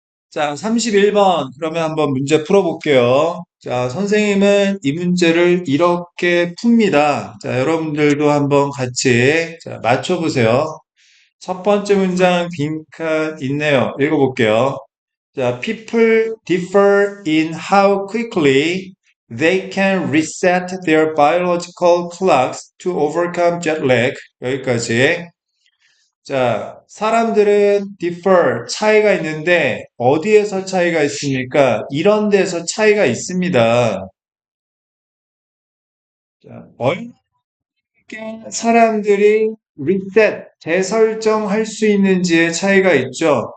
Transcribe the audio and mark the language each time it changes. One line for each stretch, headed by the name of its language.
Korean: 자, 31번. 그러면 한번 문제 풀어볼게요. 자, 선생님은 이 문제를 이렇게 풉니다. 자, 여러분들도 한번 같이 자, 맞춰보세요. 첫 번째 문장 빈칸 있네요. 읽어볼게요.
English: 자, people differ in how quickly they can reset their biological clocks to overcome jet lag.
Korean: 여기까지. 자, 사람들은 differ, 차이가 있는데, 어디에서 차이가 있습니까? 이런 데서 차이가 있습니다. 자, 사람들이 리셋, 재설정할 수 있는지의 차이가 있죠.